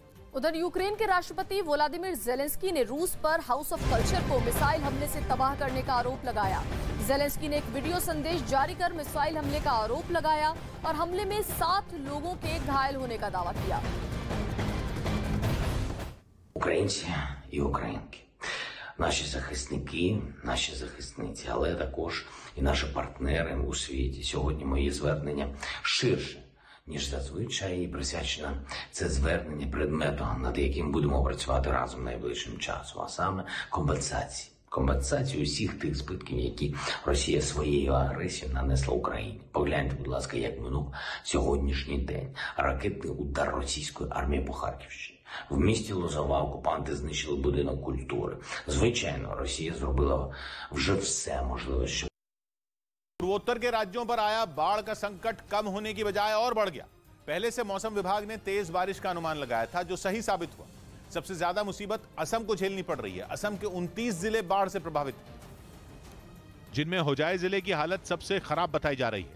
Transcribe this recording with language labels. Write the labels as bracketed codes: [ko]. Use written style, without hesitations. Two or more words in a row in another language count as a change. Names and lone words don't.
[hi] उधर यूक्रेन के राष्ट्रपति वोलोदिमीर ज़ेलेंस्की ने रूस पर [en] house of culture [hi] को मिसाइल हमले से तबाह करने का आरोप लगाया। ज़ेलेंस्की ने एक वीडियो संदेश जारी कर मिसाइल हमले का आरोप लगाया और हमले में 7 लोगों के घायल होने का दावा किया। [uk] Українці і українки, наші захисники, наші захисниці, але також і наші партнери у світі. Сьогодні мої звернення ширше, ніж зазвичай, і присвячено це звернення предмету, над яким будемо працювати разом найближчим часом, а саме компенсації усіх тих збитків, які Росія своєю агресією нанесла Україні. Погляньте, будь ласка, як минув сьогоднішній день. Ракетний удар російської армії по Харківщині. В місті Лозова окупанти знищили будинок культури. Звичайно, Росія зробила вже все можливе, щоб [hi] पूर्वोत्तर के राज्यों पर आया बाढ़ का संकट कम होने की बजाय और बढ़ गया। पहले से मौसम विभाग ने तेज बारिश का अनुमान लगाया था, जो सही साबित हुआ। सबसे ज्यादा मुसीबत असम को झेलनी पड़ रही है। असम के 29 जिले बाढ़ से प्रभावित हैं, जिनमें होजाई जिले की हालत सबसे खराब बताई जा रही है।